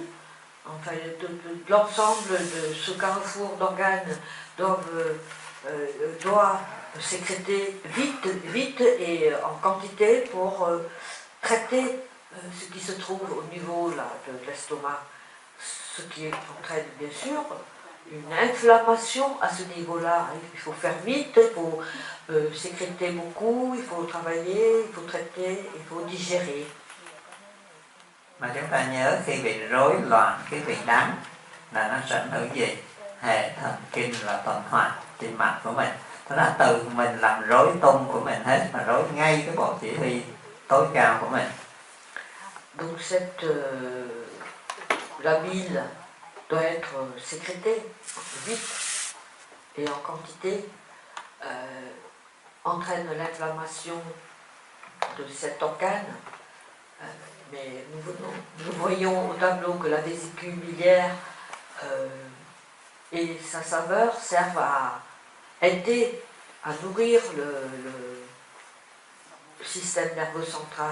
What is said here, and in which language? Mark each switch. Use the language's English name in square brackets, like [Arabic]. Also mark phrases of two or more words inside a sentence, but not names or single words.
[French] Enfin, l'ensemble de ce carrefour d'organes doit sécréter vite et en quantité pour traiter ce qui se trouve au niveau là, de l'estomac. Ce qui entraîne bien sûr une inflammation à ce niveau-là. Il faut faire vite, il faut sécréter beaucoup, il faut travailler, il faut traiter, il faut digérer. [Vietnamese] Mà chúng ta nhớ khi bị rối loạn cái vị đắng là nó sẽ ảnh hưởng gì? Hệ thần kinh là tuần hoàn tim mạch của mình. Tức là từ mình làm rối tung của mình hết, mà rối ngay cái bộ chỉ huy tối cao của mình. [French] Donc la bile doit être sécrétée vite et en quantité. entraîne l'inflammation de cet organe. Mais nous voyons au tableau que la vésicule biliaire et sa saveur servent à aider à nourrir le système nerveux central.